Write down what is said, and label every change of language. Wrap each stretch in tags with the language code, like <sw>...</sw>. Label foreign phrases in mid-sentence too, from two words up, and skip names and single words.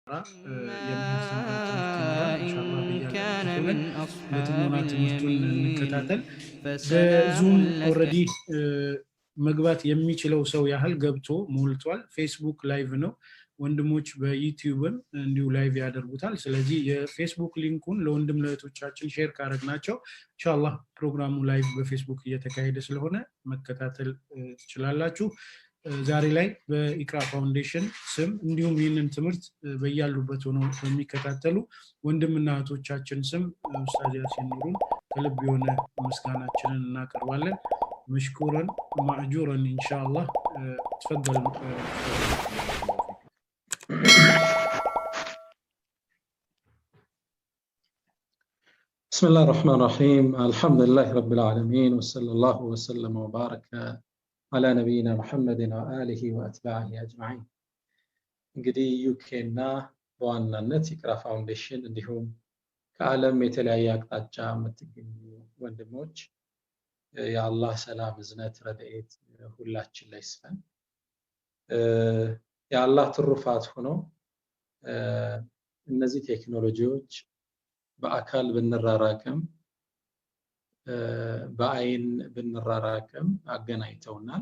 <am>የምናስተምረው ትምህርት ይኖራል ኢንሻአላህ</am> <ar>كان</ar> <am>በያለንበት ሆነን</am> <ar>من أصحاب</ar> <am>በጥሞና ትምህርቱን</am> <ar>اليمين</ar> <am>እንከታተል</am> <ar>فسلام</ar> <am>በዙም</am> <ar>لك</ar> <am>ኦሬዲ መግባት የሚችለው ሰው ያህል ገብቶ ሞልቷል ፌስቡክ ላይቭ ነው ወንድሞች በዩቲዩብም እንዲሁ ላይቭ ያደርጉታል ስለዚህ የፌስቡክ ሊንኩን ለወንድም ለእህቶቻችን ሼር ካረግናቸው ኢንሻአላህ ፕሮግራሙ ላይቭ በፌስቡክ እየተካሄደ ስለሆነ መከታተል ትችላላችሁ ዛሬ ላይ በኢቅራ ፋውንዴሽን ስም እንዲሁም ይህንን ትምህርት በያሉበት ሆነው በሚከታተሉ ወንድምና እህቶቻችን ስም ኡስታዝ ያሲን ኑሩን ከልብ የሆነ ምስጋናችንን እናቀርባለን</am> <ar>مشكورا مأجورا إن شاء الله تفضل بسم الله الرحمن الرحيم الحمد لله رب العالمين وصلى الله وسلم وبارك على نبينا محمد وآله وأتباعه أجمعين</ar> <am>እንግዲህ ዩኬና በዋናነት ኢቅራ ፋውንዴሽን እንዲሁም ከዓለም የተለያየ አቅጣጫ የምትገኙ ወንድሞች የአላህ ሰላም እዝነት ረድኤት ሁላችን ላይ ይስፈን የአላህ ትሩፋት ሆኖ እነዚህ ቴክኖሎጂዎች በአካል ብንራራቅም በአይን ብንራራቅም አገናኝተውናል</am>